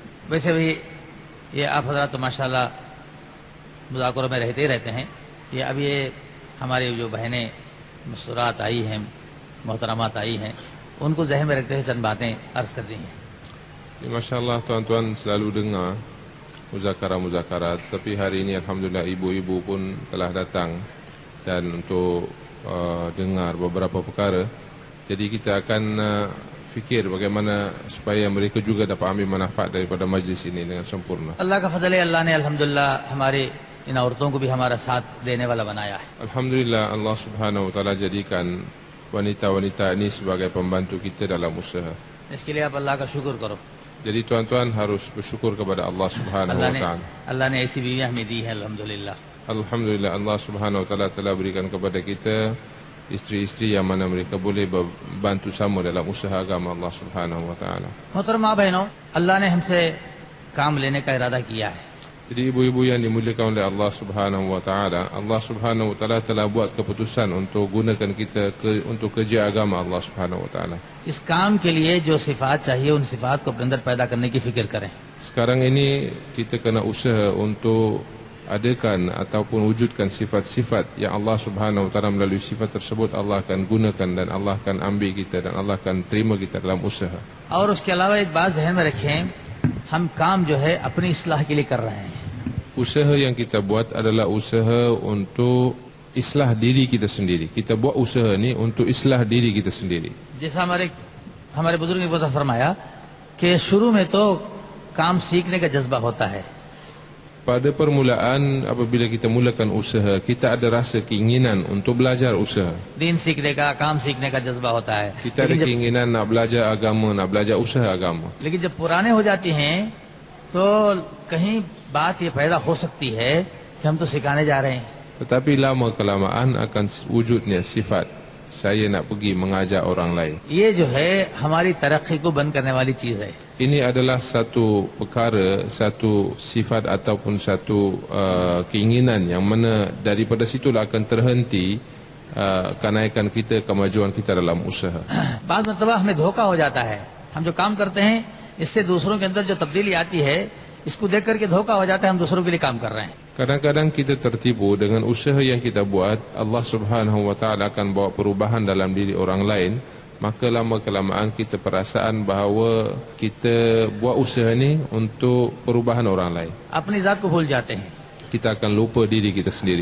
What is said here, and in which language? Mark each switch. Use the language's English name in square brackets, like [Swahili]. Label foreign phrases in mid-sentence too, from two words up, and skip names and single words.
[Urdu] ویسے بھی یہ آپ حضرات تو ماشاءاللہ مذاکروں میں رہتے ہی رہتے ہیں. یہ اب یہ ہماری جو بہنیں مسرات آئی ہیں، محترمات آئی ہیں، ان کو ذہن میں رکھتے ہوئے چند باتیں عرض کر دی ہیں. [Arabic] ما شاء الله, [Malay] tuan-tuan selalu dengar muzakarat, tapi hari ini alhamdulillah ibu-ibu pun telah datang dan untuk dengar beberapa perkara. Jadi kita akan fikir bagaimana supaya mereka juga dapat ambil manfaat daripada majlis ini dengan sempurna. [Urdu] اللہ کا فضل ہے، اللہ نے الحمدللہ ہماری ان عورتوں کو بھی ہمارا ساتھ دینے والا بنایا ہے. [Arabic] الحمد لله الله سبحانه وتعالى [Malay] jadikan wanita-wanita ini sebagai pembantu kita dalam usaha. [Urdu] اس کے لیے آپ اللہ کا شکر کرو. [Malay] Jadi tuan-tuan harus bersyukur kepada [Arabic] الله سبحانه وتعالى. [Urdu] اللہ نے ایسی بیویاں ہمیں دی ہیں الحمدللہ. [Arabic] الحمد لله الله سبحانه وتعالى [Malay] telah berikan kepada kita isteri-isteri yang mana mereka boleh bantu sama dalam usaha agama [Arabic] الله سبحانه وتعالى. [Urdu] محترمہ بہنوں، اللہ نے ہم سے کام لینے کا ارادہ کیا ہے. [Malay] Jadi ibu-ibu yang dimuliakan oleh [Arabic] الله سبحانه وتعالى, الله سبحانه وتعالى [Malay] telah buat keputusan untuk gunakan kita untuk kerja agama [Arabic] الله سبحانه وتعالى. [Urdu] اس کام کے لیے جو صفات چاہیے ان صفات کو اپنے اندر پیدا کرنے کی فکر کریں. [Malay] Sekarang ini kita kena usaha untuk adakan ataupun wujudkan sifat-sifat yang [Arabic] الله سبحانه وتعالى [Malay] melalui sifat tersebut Allah akan gunakan dan Allah akan ambil kita dan Allah akan terima kita dalam usaha. [Urdu] اور اس کے علاوہ ایک بات ذہن میں رکھیں، ہم کام جو ہے اپنی اصلاح کے لیے کر رہے ہیں. [Malay] Usaha yang kita buat adalah usaha untuk islah diri kita sendiri. Kita buat usaha ni untuk islah diri kita sendiri. [Urdu] جیسا ہمارے بزرگ نے بہت فرمایا کہ شروع میں تو کام سیکھنے کا جذبہ ہوتا ہے. [Malay] Pada permulaan apabila kita mulakan usaha, kita ada rasa keinginan untuk belajar usaha. [Urdu] دین سیکھنے کا، کام سیکھنے کا جذبہ ہوتا ہے. [Malay] Kita ada keinginan nak belajar agama, nak belajar usaha agama. [Urdu] لیکن جب پرانے ہو جاتی ہیں تو کہیں بات یہ پیدا ہو سکتی ہے کہ ہم تو سکھانے جا رہے ہیں. [Malay] Tetapi lama kelamaan akan wujudnya sifat saya nak pergi mengajar orang lain. [Urdu] یہ جو ہے ہماری ترقی کو بند کرنے والی چیز ہے. [Malay] Ini adalah satu perkara, satu sifat ataupun satu keinginan yang mana daripada situlah akan terhenti kenaikan kita, kemajuan kita dalam usaha. [Urdu] بعض مرتبہ ہمیں دھوکہ ہو جاتا ہے. ہم جو کام کرتے ہیں اس سے دوسروں کے اندر جو تبدیلی آتی ہے اس کو دیکھ کر کے دھوکہ ہو جاتا ہے ہم دوسروں کے لیے کام کر رہے ہیں. [Malay] Kadang-kadang kita tertipu dengan usaha yang kita buat, [Arabic] الله سبحانه وتعالى [Malay] akan bawa perubahan dalam diri orang lain, maka lama kelamaan kita perasaan bahawa kita buat usaha ni untuk perubahan orang lain. [Urdu] اپنی ذات کو بھول جاتے ہیں. [Malay] Kita akan lupa diri kita sendiri.